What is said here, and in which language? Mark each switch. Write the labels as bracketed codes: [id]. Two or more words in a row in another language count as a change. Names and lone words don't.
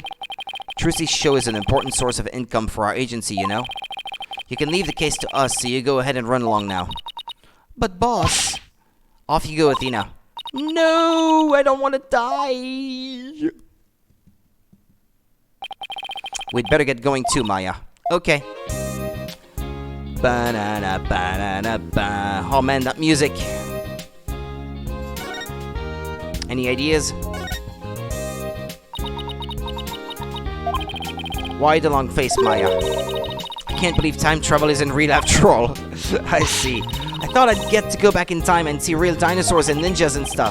[en] Trucy's show is an important source of income for our agency, you know? You can leave the case to us, so you go ahead and run along now. But boss... Off you go, Athena. No, I don't want to die. We'd better get going too, Maya. Okay. Ba-na-na, ba-na-na-ba. Oh man, that music. Any ideas? Why the long face, Maya? I can't believe time travel isn't real after all. I see. I thought I'd get to go back in time and see real dinosaurs and ninjas and stuff.